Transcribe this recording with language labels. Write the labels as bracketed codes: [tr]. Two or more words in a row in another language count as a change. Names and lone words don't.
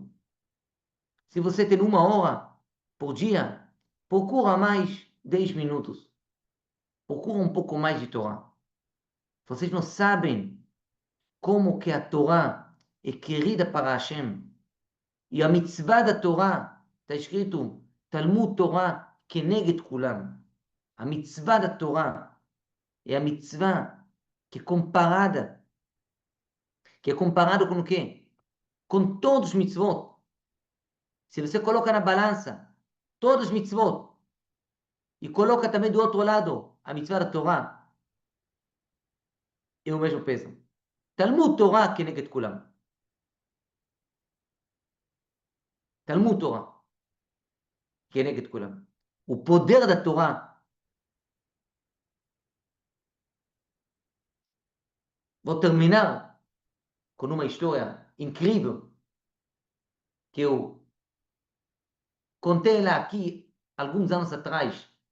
[pt] Se você tem 1 hora por dia, procura mais 10 minutos. Procura um pouco mais de Torá. Vocês não sabem como que a Torá é querida para Hashem. E a mitzvah da Torá, está escrito, [he] תלמוד תורה כנגד כולם. [pt] A mitzvah da Torá é a mitzvah que é comparada com o quê? Com todos os mitzvot. Se você coloca na balança todos os mitzvot e coloca também do outro lado a mitzvah da Torá, é o mesmo peso. [he] תלמוד תורה כנגד כולם. תלמוד תורה כנגד כולם. [pt] O poder da Torá. Vou terminar com uma história incrível que eu contei lá aqui alguns anos atrás.